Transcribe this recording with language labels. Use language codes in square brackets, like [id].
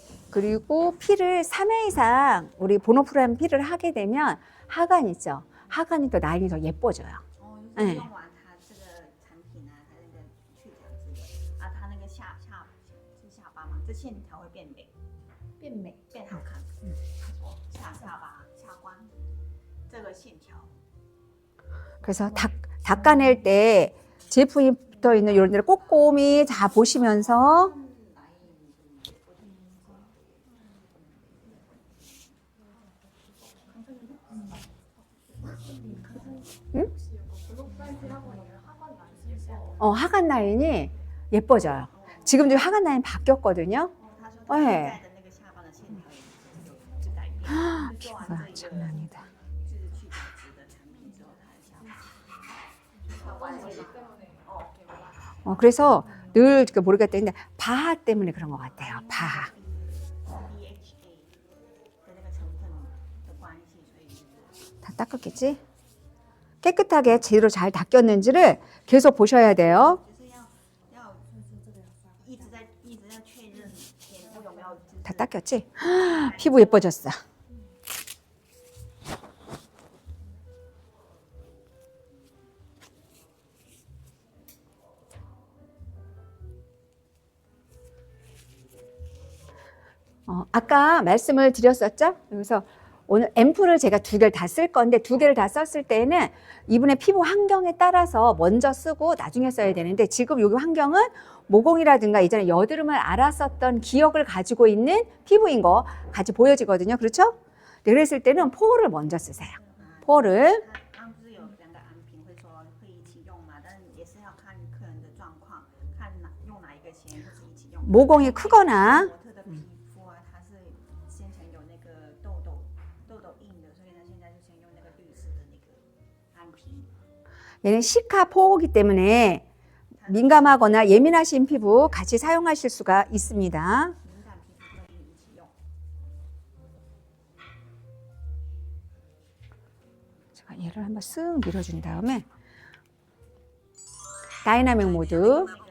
[ko] 그리고 피를 3회 이상 우리 보노프라는 피를 하게 되면 하관 있죠. 하관이 또 라인이 더 예뻐져요. [zh] 就是用完它这个产品啊，它那个去角质的啊，它那个下巴嘛，这线条会变美，变美，变好看。下巴、下关这个线条。 [ko] 그래서 닦아낼 때 제품이 붙어 있는 이런 데를 꼼꼼히 다 보시면서 하관 라인이 예뻐져요. 지금 좀 하관 라인 바뀌었거든요. [zh] 他说他现在的那个下巴的线条也就改变了，就是做完 [ko] 피부가 [zh] 这个 [ko] 장난 아니다. [zh] 就是去角质的产品之后，他的下巴 [ko] 그래서 늘 모르겠다 했는데 바하 때문에 그런 것 같아요. 바하. [zh] DHA 的那个成分的关系，所以 [ko] 다 닦았겠지? 깨끗하게 제대로 잘 닦였는지를 계속 보셔야 돼요. [zh] 就是要一直在确认脸部有没有 [ko] 다 닦였지? 피부 예뻐졌어. 아까 말씀을 드렸었죠? 그래서 오늘 앰플을 제가 2개를 다 쓸 건데 2개를 다 썼을 때는 이분의 피부 환경에 따라서 먼저 쓰고 나중에 써야 되는데 지금 여기 환경은 모공이라든가 예전에 여드름을 앓았었던 기억을 가지고 있는 피부인 거 같이 보여지거든요. 그렇죠? 네, 그랬을 때는 포를 먼저 쓰세요. 포를. [zh] 他刚不是有2个安瓶会说会一起用嘛，但也是要看客人的状况，看用哪一个先，或是一起用。 [ko] 모공이 크거나 [zh] 模特的皮肤啊，它是先前有那个痘印的，所以他现在就先用那个绿色的那个安瓶。 [ko] 얘는 시카 포이기 때문에 민감하거나 예민하신 피부 같이 사용하실 수가 있습니다. [zh] 敏感皮肤可以一起用。 [ko] 제가 얘를 한번 쓱 밀어준 다음에 다이나믹 모드